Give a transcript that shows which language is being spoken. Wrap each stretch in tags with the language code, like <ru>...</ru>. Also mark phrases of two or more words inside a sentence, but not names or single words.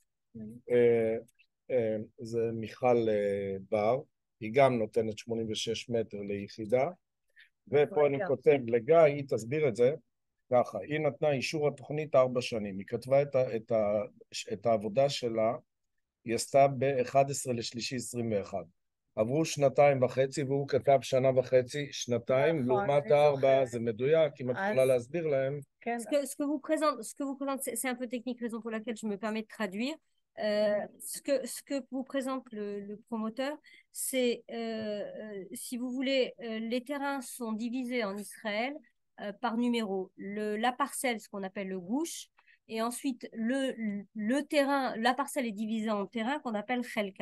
<he>זה מיכל בר, היא גם נותנת 86 מטר ליחידה, ופה אני כותב לגיא, היא תסביר את זה ככה, היא נתנה אישור התוכנית 4 שנים, היא כתבה את העבודה שלה, היא עשתה ב-11/3/21. עברו 2.5 והוא כתב 1.5 שנה, שנתיים, לעומת 4, זה מדויק, אם את יכולה להסביר להם.</he> <fr>Ce que vous présente, c'est un peu technique, raison pour laquelle je me permets de traduire. Ce que vous présente le promoteur, c'est, si vous voulez, les terrains sont divisés en Israël par numéro. La parcelle, ce qu'on appelle le gouche, et ensuite le terrain, la parcelle est divisée en terrain qu'on appelle Chelka.</fr>